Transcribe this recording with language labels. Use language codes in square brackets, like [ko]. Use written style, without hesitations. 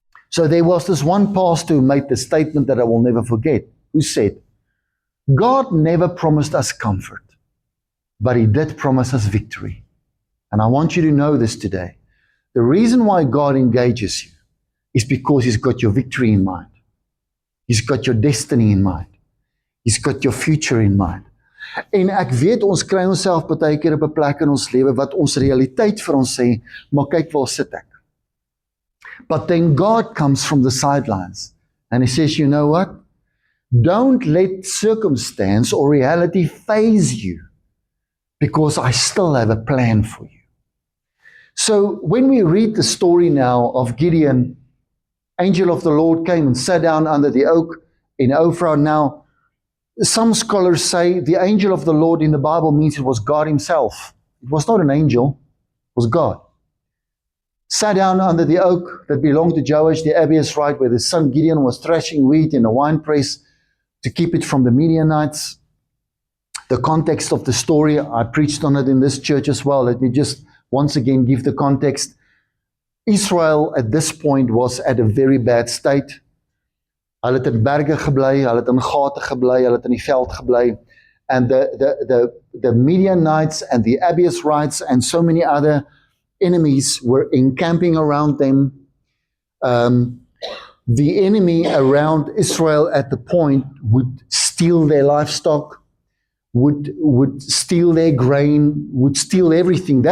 [en] So there was this one pastor who made the statement that I will never forget, who said, God never promised us comfort, but He did promise us victory. And I want you to know this today. The reason why God engages you is because He's got your victory in mind. He's got your destiny in mind. He's got your future in mind. [af] En ek weet ons kry onsself baie keer op 'n plek in ons lewe wat ons realiteit vir ons sê, maar kyk waar sit ek. [en] But then God comes from the sidelines and He says, you know what? Don't let circumstance or reality faze you, because I still have a plan for you. So when we read the story now of Gideon, angel of the Lord came and sat down under the oak in Ophrah. Now, some scholars say the angel of the Lord in the Bible means it was God himself. It was not an angel, it was God. Sat down under the oak that belonged to Joash the Abiezrite, where his son Gideon was threshing wheat in a winepress to keep it from the Midianites. The context of the story, I preached on it in this church as well. Let me just once again give the context. Israel at this point was at a very bad state. [af] Hulle het in berge gebly, hulle het in gate gebly, hulle het in die veld gebly. [en] And the Midianites and the Abiezrites and so many other enemies were encamping around them. The enemy around Israel at the point would steal their livestock, would steal their grain, would steal everything.